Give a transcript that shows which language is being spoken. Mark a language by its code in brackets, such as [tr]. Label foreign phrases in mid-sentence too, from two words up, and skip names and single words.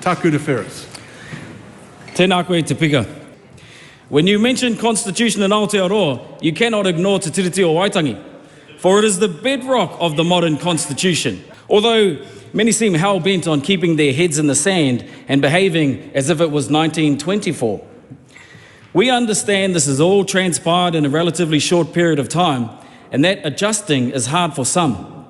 [mi] Tākuta Ferris. Tēnā koe te pika. [en] When you mention Constitution in Aotearoa, you cannot ignore Te Tiriti o Waitangi, for it is the bedrock of the modern Constitution. Although many seem hell-bent on keeping their heads in the sand and behaving as if it was 1924. We understand this has all transpired in a relatively short period of time, and that adjusting is hard for some.